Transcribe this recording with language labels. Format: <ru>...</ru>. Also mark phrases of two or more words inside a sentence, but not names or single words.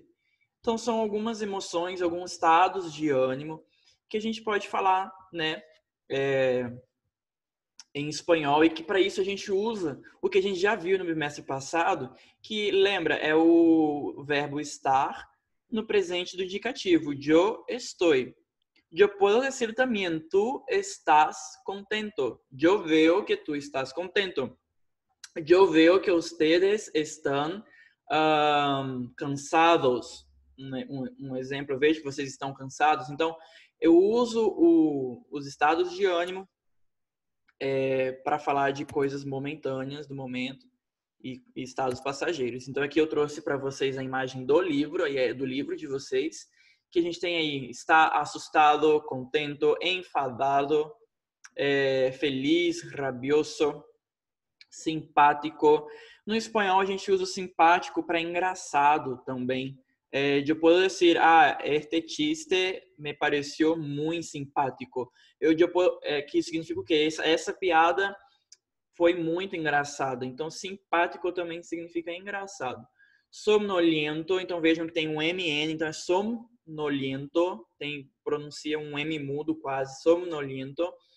<pt>Então, são algumas emoções, alguns estados de ânimo que a gente pode falar, né, em espanhol, e que para isso a gente usa o que a gente já viu no bimestre passado, que lembra, é o verbo estar no presente do indicativo.</pt> <es>Yo estoy. Yo puedo decir también, tú estás contento. Yo veo que tú estás contento. Yo veo que ustedes están cansados.</es> <pt>Um exemplo, eu vejo que vocês estão cansados. Então, eu uso os estados de ânimo para falar de coisas momentâneas do momento e estados passageiros. Então, aqui eu trouxe para vocês a imagem do livro, do livro de vocês, que a gente tem aí: está assustado,</pt> <es>contento, enfadado, feliz, rabioso, simpático.</es> <pt>No espanhol, a gente usa o simpático para engraçado também. Eu posso dizer,</pt> <es>este chiste</es> <pt>me pareceu muito simpático. Que significa o quê? Essa piada foi muito engraçada. Então, simpático também significa engraçado. Somnoliento, então vejam que tem um MN, então é somnoliento, pronuncia um M mudo quase, somnoliento.</pt>